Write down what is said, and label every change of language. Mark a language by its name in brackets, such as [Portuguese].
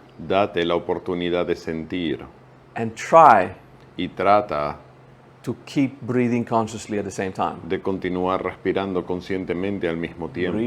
[Spanish] Date la oportunidad de sentir [English] and try [Spanish] y trata [English] to keep breathing consciously at the same time. [Spanish] de continuar respirando conscientemente al mismo tiempo.